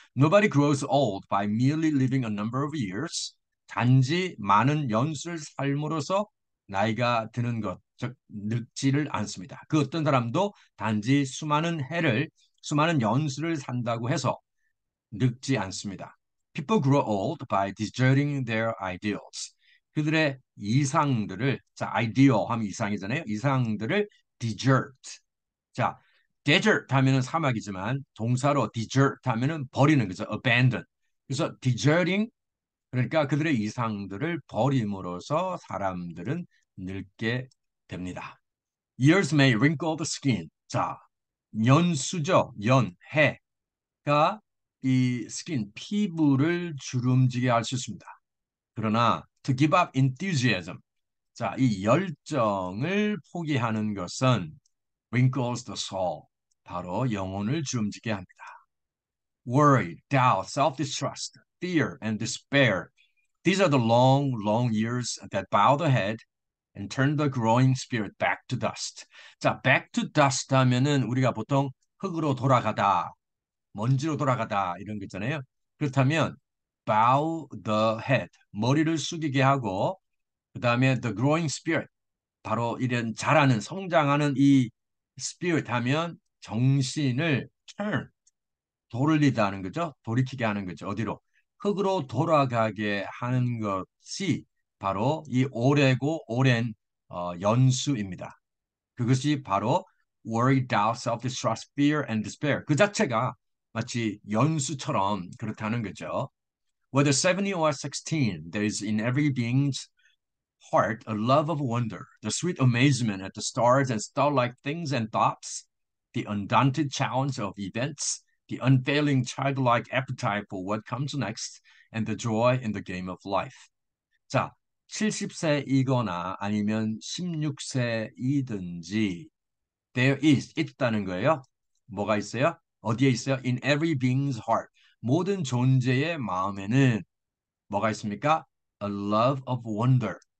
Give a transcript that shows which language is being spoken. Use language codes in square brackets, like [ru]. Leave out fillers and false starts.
[en] Nobody grows old by merely living a number of years. [ko] 단지 많은 연수를 삶으로써 나이가 드는 것, 즉 늙지를 않습니다. 그 어떤 사람도 단지 수많은 연수를 산다고 해서 늙지 않습니다. [en] People grow old by deserting their ideals. [ko] 그들의 이상들을, 자, ideal 하면 이상이잖아요. 이상들을 desert. 자, desert 하면은 사막이지만 동사로 desert 하면은 버리는 거죠. abandon. 그래서 deserting 그러니까 그들의 이상들을 버림으로써 사람들은 늙게 됩니다. [en] Years may wrinkle the skin. [ko] 자, 연수죠. 해가 이 스킨, 피부를 주름지게 할 수 있습니다. 그러나 [en] to give up enthusiasm. [ko] 자, 이 열정을 포기하는 것은 [en] wrinkles the soul. [ko] 바로 영혼을 주름지게 합니다. [en] Worry, doubt, self-distrust, fear, and despair. These are the long, long years that bow the head and turn the growing spirit back to dust. [ko] 자, back to dust 하면은 우리가 보통 흙으로 돌아가다, 먼지로 돌아가다 이런 거 있잖아요. 그렇다면 [en] bow the head, [ko] 머리를 숙이게 하고 그 다음에 [en] the growing spirit, [ko] 바로 이런 자라는, 성장하는 이 spirit 하면 정신을 turn, 돌리다는 거죠. 돌이키게 하는 거죠. 어디로? 흙으로 돌아가게 하는 것이 바로 이 오래고 오랜 연수입니다. 그것이 바로 [en] worry, doubt, self-distrust, fear, and despair. [ko] 그 자체가 마치 연수처럼 그렇다는 거죠. [en] Whether 70 or 16, there is in every being's heart a love of wonder, the sweet amazement at the stars and star-like things and thoughts, the undaunted challenge of events, the unfailing childlike appetite for what comes next, and the joy in the game of life. [ko] 자, 70세이거나 아니면 16세이든지 [en] there is [ko] 있다는 거예요. 뭐가 있어요? 어디에 있어요? [en] In every being's heart. [ko] 모든 존재의 마음에는 뭐가 있습니까? [en] A love of wonder.